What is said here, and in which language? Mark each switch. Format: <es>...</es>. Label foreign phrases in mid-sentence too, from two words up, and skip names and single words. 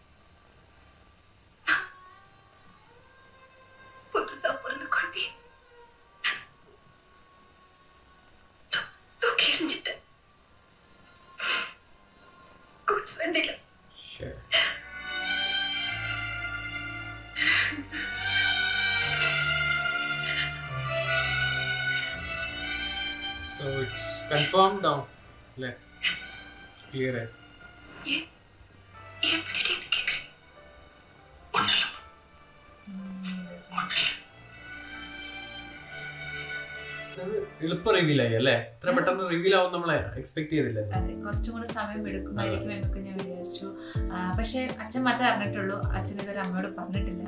<ta>புதுசா பிறந்த குழந்தைய தூக்கி எறிஞ்சிட்டேன். குட்ஸ் வண்டியில.</ta> <en>So it's confirmed now. Like clear है.</en> <ta>ये திடீர்னு கேக்குறேன். ஒண்ணு</ta> <ml>എളുപ്പ റിവീൽ ആയി അല്ലേ? ഇത്ര പെട്ടെന്ന് റിവീൽ ആവും നമ്മളെ എക്സ്പെക്ട് ചെയ്തില്ല. അതെ, കുറച്ചും കൂടെ സമയം എടുക്കുമായിരിക്കും എന്നൊക്കെ ഞാൻ വിചാരിച്ചു. പക്ഷെ അച്ഛൻ മാത്രമേ അറിഞ്ഞിട്ടുള്ളൂ. അച്ഛൻ ഇതൊരു അമ്മയോട് പറഞ്ഞിട്ടില്ല.</ml>